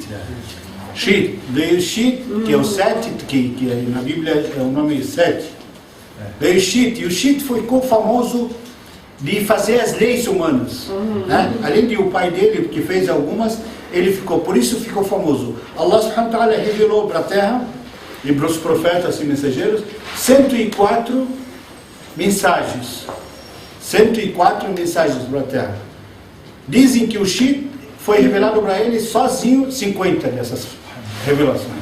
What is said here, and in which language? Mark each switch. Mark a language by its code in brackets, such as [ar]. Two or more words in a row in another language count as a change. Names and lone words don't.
[pt] Veio Shit, que é o Sete, que na Bíblia é o nome Sete. Veio Shit, e o Shit ficou famoso de fazer as leis humanas, né? Além de o pai dele, que fez algumas, por isso ficou famoso. Allah [ar] سبحانه وتعالى [pt] revelou para a terra e para os profetas e mensageiros 104 mensagens. 104 mensagens para a terra. Dizem que o Shit foi revelado para ele sozinho 50 dessas revelações.